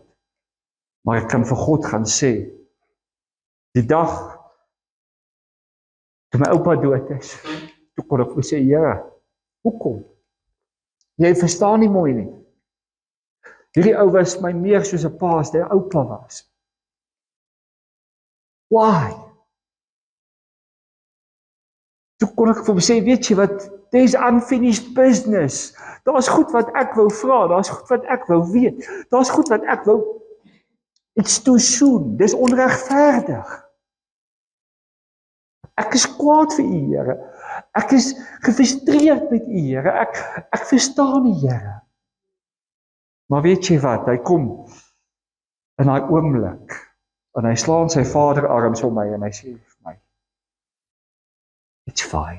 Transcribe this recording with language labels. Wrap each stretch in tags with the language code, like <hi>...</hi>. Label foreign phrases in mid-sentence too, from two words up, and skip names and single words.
<af>Maar ek kan vir God gaan sê, die dag toe my oupa dood is, toe kon ek sê, Here, hoekom? Jy verstaan nie mooi nie. Hierdie ou was my meer soos 'n pa as die oupa was. Why? Toe kon ek vir hom sê, weet jy wat,</af> <en>there's unfinished business.</en> <af>Daar's goed wat ek wou vra, daar's goed wat ek wou weet, daar's goed wat ek wou,</af> <en>it's too soon,</en> <af>dis onregverdig. Ek is kwaad vir u, Here. Ek is gefrustreerd met u, Here. Ek verstaan u, Here. Maar weet jy wat, hy kom in daai oomblik, en hy slaan sy vaderarms om my, en hy sê vir my,</af> <en>it's fine.</en>